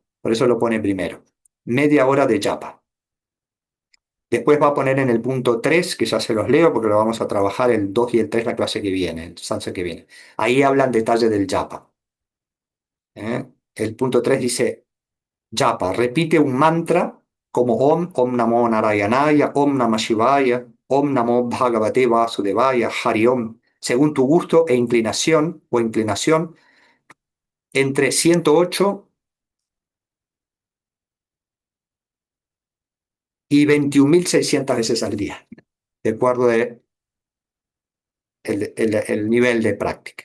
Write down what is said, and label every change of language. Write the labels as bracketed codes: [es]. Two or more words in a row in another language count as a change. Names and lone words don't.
[es] Por eso lo pone primero. Media hora de japa. Después va a poner en el punto 3, que ya se los leo porque lo vamos a trabajar el 2 y el 3 la clase que viene, el sánscrito que viene. Ahí hablan detalle del japa. El punto 3 dice, japa, repite un mantra como [sa] Om Namo Narayanaya, Om Namah Shivaya, Om Namo Bhagavate Vasudevaya, Hari Om, [es] según tu gusto e inclinación o inclinación, entre 108 y 21.600 veces al día, de acuerdo de el nivel de práctica.